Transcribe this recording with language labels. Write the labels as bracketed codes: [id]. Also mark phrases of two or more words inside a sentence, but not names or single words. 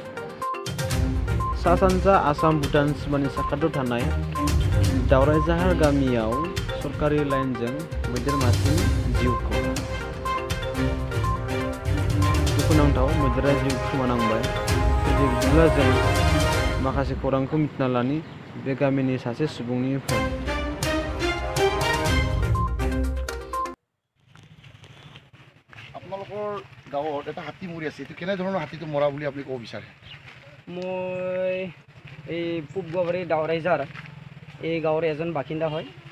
[brx] सा सानजा आसाम भुटान सिमानि साखाथियाव थानाय दावरायजाहार गामियाव सरकारि लाइनजों मैदेर मासेनि जिउ खौरां। दुखुनांथाव मैदेरा जिउ खोमानांबाय। बिदिब्ला जों माखासे खौरांखौ मिथिना लानि बे गामिनि सासे सुबुंनिफ्राय। [as] আপোনালোকৰ গাঁৱত এটা হাতী মৰি আছে, এইটো কেনেধৰণৰ হাতীটো মৰা বুলি আপুনি ক'ব বিচাৰে? মই এই পূব গোৱাবাৰী দাওৰাইজাৰ এই গাঁৱৰ এজন বাসিন্দা হয়।